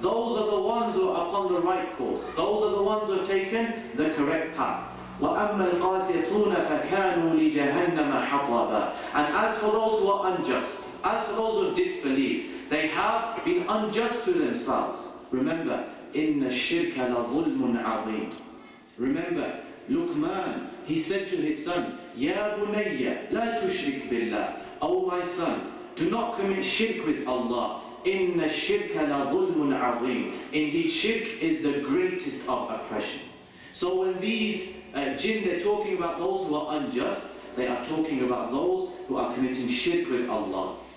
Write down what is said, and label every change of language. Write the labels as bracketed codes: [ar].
[en] Those are the ones who are upon the right course. Those are the ones who have taken the correct path. [ar] وَأَمَّا الْقَاسِطُونَ فَكَانُوا لِجَهَنَّمَ حَطَبًا. [en] And as for those who are unjust, as for those who disbelieved, they have been unjust to themselves. Remember, [ar] إِنَّ الشِّرْكَ لَظُلْمٌ عَظِيمٌ. [en] Remember, Luqman, he said to his son, [ar] Ya bunayya, la tushrik billah. [en] O my son, do not commit shirk with Allah. [ar] Inna shirka la dhulmun azim. [en] Indeed, shirk is the greatest of oppression. So when these jinn, they're talking about those who are unjust, they are talking about those who are committing shirk with Allah.